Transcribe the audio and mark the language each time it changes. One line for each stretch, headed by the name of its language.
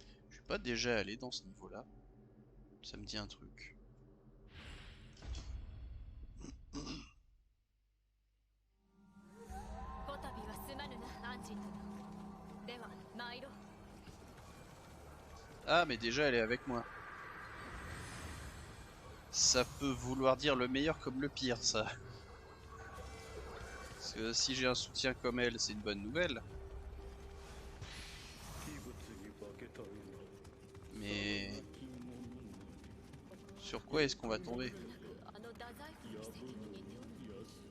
French: Je suis pas déjà allé dans ce niveau-là. Ça me dit un truc.
Japanese: こたびはすまぬなアンジェン殿。では参ろう。
French: Ah, mais déjà elle est avec moi. Ça peut vouloir dire le meilleur comme le pire, ça. Parce que si j'ai un soutien comme elle, c'est une bonne nouvelle. Mais sur quoi est-ce qu'on va tomber?
Japanese: あの太宰府の奇跡に似ておる。